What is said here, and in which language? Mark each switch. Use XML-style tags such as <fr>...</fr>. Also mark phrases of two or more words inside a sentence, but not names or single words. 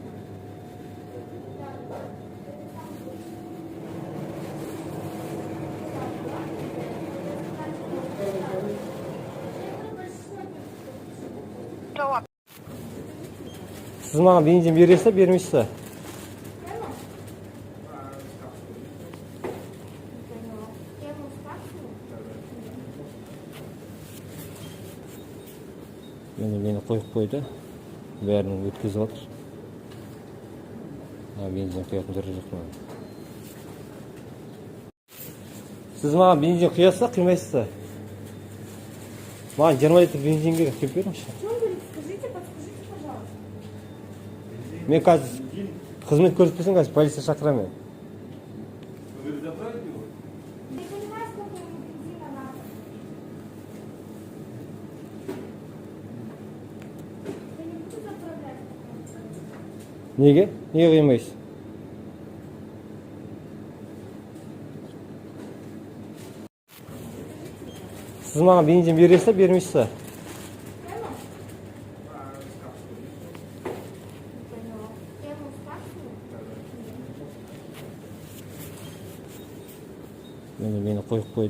<kk>Сіз маған бензин бересіз, бермейсіз?</kk> <uz>Meni qo'yib qo'ydi. Bärini o'tkazib oldi. Benzin quyapti yo'qmi? Siz menga benzin quyasiz, quymaysizmi? Menga 20 litr benzinga quyib beringchi.</uz> <ru>Скажите, подскажите, пожалуйста.</ru> <uz>Men hozir xizmat ko'rsatmasam, hozir politsiya chaqiraman.</uz> <ru>Не понимаю, сколько ему бензина надо. Я не буду заправлять.</ru> <uz>Nega? Nega quymaysiz? Siz menga benzin berasiz, bermaysizmi? Meni qo'yib qo'ydi.</uz>